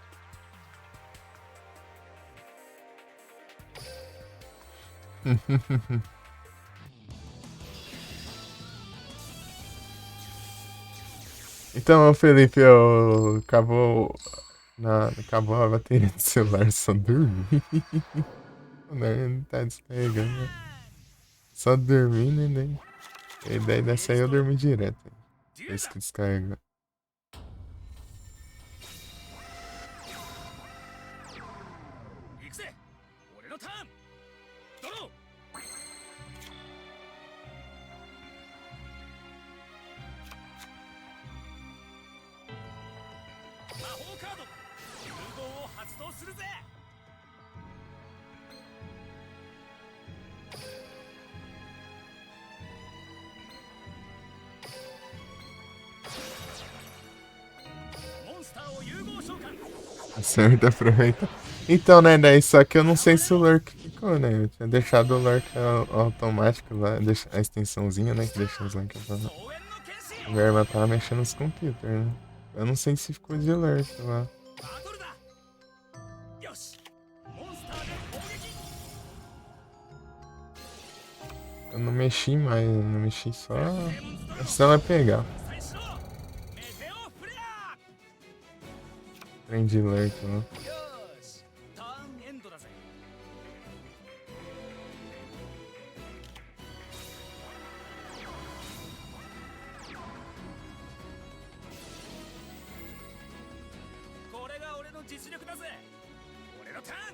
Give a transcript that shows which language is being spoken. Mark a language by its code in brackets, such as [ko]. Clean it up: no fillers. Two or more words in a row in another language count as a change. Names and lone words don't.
[pt] Então, Felipe, acabou a bateria do celular, só dormi. Né? Tá descarregando. Só dormindo, né? E daí dessa aí eu dormi direto. É isso que descarrega. [ja] 行くぜ俺のターンドロー魔法カード融合を発動するぜモンスターを融合召喚 [pt] Certo, aproveita. Então, né, daí só que eu não sei se o lurk ficou, né? Eu tinha deixado o lurk automático lá, a extensãozinha, né, que deixa os lurks lá. [ja] 総援の剣士 [pt] A minha irmã tava mexendo nos computers, né? Eu não sei se ficou de lurk lá. [ja] バトルだよしモンスターで攻撃 [pt] Eu não mexi mais, eu não mexi só. Se ela pegar. [ja] 再始動メテオフレア [pt] Trem de lurk lá. [ja] よしターンエンドだぜこれが俺の実力だぜ俺のターン